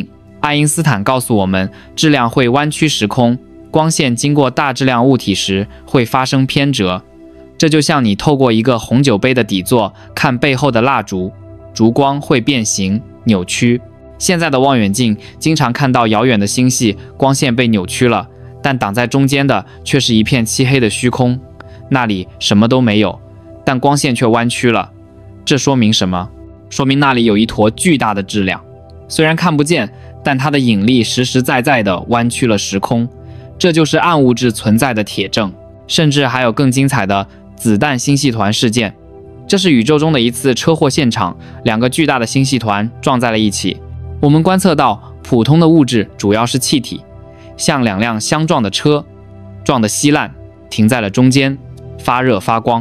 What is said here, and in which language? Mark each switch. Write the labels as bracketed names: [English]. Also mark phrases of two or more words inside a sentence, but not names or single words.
[Chinese] 愛因斯坦告訴我們，質量會彎曲時空，光線經過大質量物體時會發生偏折。這就像你透過一個紅酒杯的底座看背後的蠟燭，燭光會變形扭曲。現在的望遠鏡經常看到遙遠的星系光線被扭曲了，但擋在中間的卻是一片漆黑的虛空，那裡什麼都沒有，但光線卻彎曲了。這說明什麼？說明那裡有一坨巨大的質量，雖然看不見，但它的引力實實在在地彎曲了時空。這就是暗物質存在的鐵證。甚至還有更精彩的子彈星系團事件。這是宇宙中的一次車禍現場，兩個巨大的星系團撞在了一起。我們觀測到，普通的物質主要是氣體，像兩輛相撞的車，撞得稀爛，停在了中間，發熱發光。